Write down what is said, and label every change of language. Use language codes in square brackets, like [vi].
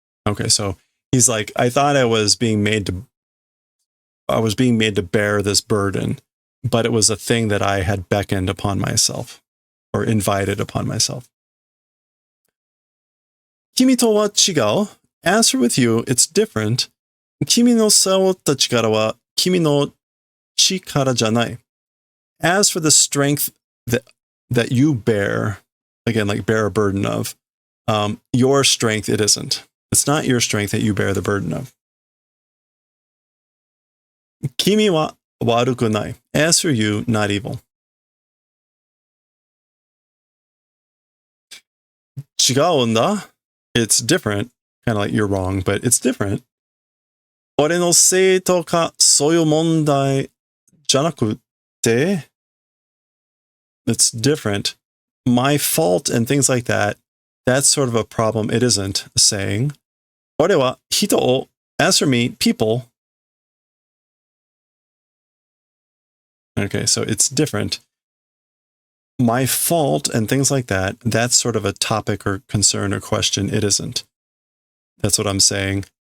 [en] Okay, so he's like, I thought I was being made to bear this burden, but it was a thing that I had beckoned upon myself or invited upon myself. [ja] 君とは違う. [en] As for with you, it's different. [ja] 君の背負った力は君の力じゃない. [en] As for the strength that you bear, again, like bear a burden of, your strength, it isn't. It's not your strength that you bear the burden of. [ja] 君は悪くない. [en] As for you, not evil. [ja] 違うんだ. [en] It's different. kind of like you're wrong, but it's different. [ja] 俺のせいとかそういう問題じゃなくて [en] it's different. My fault and things like that, that's sort of a problem. It isn't saying. [ja] 俺は人を [en] as for me, people. Okay, so it's different. My fault and things like that, that's sort of a topic or concern or question. It isn't. That's what I'm saying.